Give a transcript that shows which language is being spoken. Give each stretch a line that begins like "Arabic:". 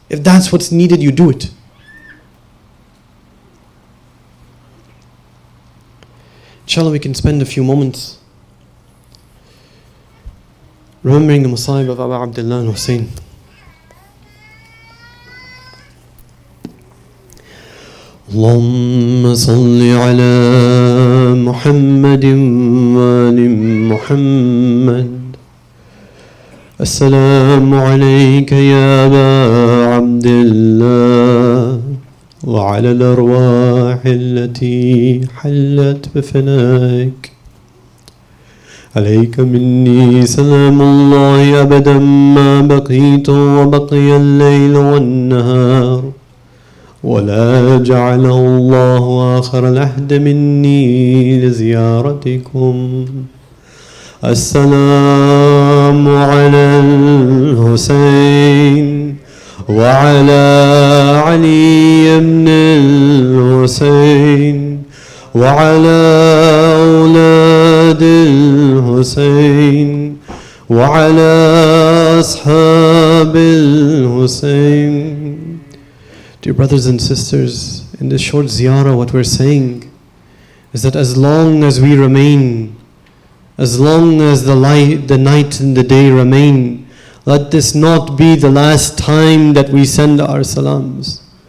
English: If that's what's needed, you do it. Inshallah, we can spend a few moments remembering the Masaib of Abu Abdullah al-Hussein.
Arabic: اللهم صل على محمد وآل محمد. السلام عليك يا أبا عبد الله وعلى الأرواح التي حلت بفنائك. عليك مني سلام الله أبدا ما بقيت وبقي الليل والنهار، ولا جعله الله آخر العهد مني لزيارتكم. السلام على الحسين وعلى علي بن الحسين وعلى أولاد الحسين وعلى أصحاب الحسين.
English: Dear brothers and sisters, in this short ziyarah, what we're saying is that as long as we remain, as long as the night and the day remain, let this not be the last time that we send our salams.